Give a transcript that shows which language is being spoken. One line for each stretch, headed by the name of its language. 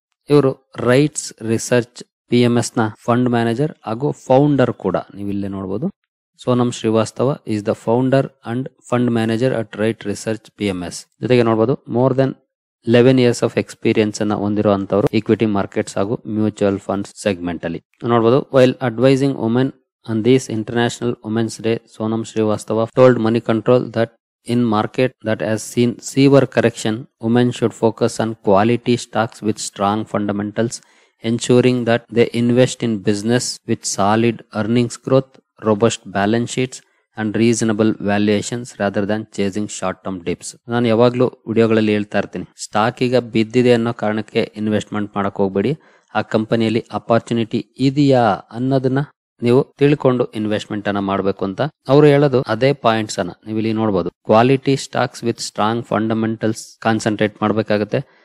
Kannada: ಇವರು rights research PMS ನ fund manager ಹಾಗೂ ಫೌಂಡರ್ ಕೂಡ. ನೀವು ಇಲ್ಲೇ ನೋಡ್ಬೋದು,
English: Sonam Srivastava is the founder and fund manager at Right Research PMS.
Kannada: ಜೊತೆಗೆ ನೋಡ್ಬೋದು,
English: more than 11 years of experience
Kannada: ಅನ್ನ ಹೊಂದಿರುವಂತವರು
English: equity markets
Kannada: ಹಾಗೂ
English: mutual funds segment
Kannada: ಅಲ್ಲಿ. ನೋಡ್ಬೋದು,
English: While advising women on this International Women's Day, Sonam Srivastava told Money Control that in market that has seen severe correction, women should focus on quality stocks with strong fundamentals, ensuring that they invest in business with solid earnings growth, robust balance sheets and reasonable valuations rather than chasing short term dips.
Kannada: ನಾನು ಯಾವಾಗ್ಲೂ ವಿಡಿಯೋಗಳಲ್ಲಿ ಹೇಳ್ತಾ ಇರ್ತೀನಿ, stock ಈಗ ಬಿದ್ದಿದೆ ಅನ್ನೋ ಕಾರಣಕ್ಕೆ investment ಮಾಡಕ್ ಹೋಗ್ಬೇಡಿ. ಆ ಕಂಪನಿಯಲ್ಲಿ ಅಪಾರ್ಚುನಿಟಿ ಇದೆಯಾ ಅನ್ನೋದನ್ನ ನೀವು ತಿಳ್ಕೊಂಡು ಇನ್ವೆಸ್ಟ್ಮೆಂಟ್ ಅನ್ನ ಮಾಡಬೇಕು ಅಂತ ಅವರು ಹೇಳೋದು. ಅದೇ ಪಾಯಿಂಟ್ಸ್ ಅನ್ನ ನೀವು ಇಲ್ಲಿ ನೋಡಬಹುದು.
English: quality stocks with strong fundamentals
Kannada: concentrate ಮಾಡಬೇಕಾಗುತ್ತೆ.